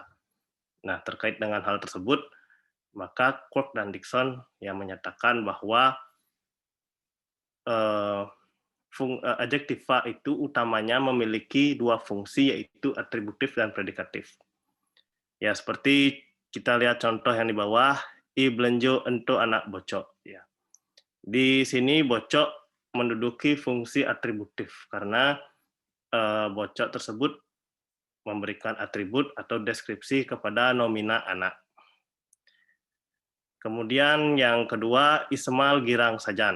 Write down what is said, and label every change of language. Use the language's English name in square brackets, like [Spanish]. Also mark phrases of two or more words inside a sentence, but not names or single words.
[Indonesian] Nah, terkait dengan hal tersebut, maka Quirk dan Dixon yang menyatakan bahwa adjektiva itu utamanya memiliki dua fungsi, yaitu atributif dan predikatif. Ya, seperti kita lihat contoh yang di bawah, [Balinese] i belenjo ento anak bocok. [Indonesian] Ya. Di sini bocok menduduki fungsi atributif karena bocok tersebut memberikan atribut atau deskripsi kepada nomina anak. Kemudian yang kedua, [Balinese] isemal girang sajan.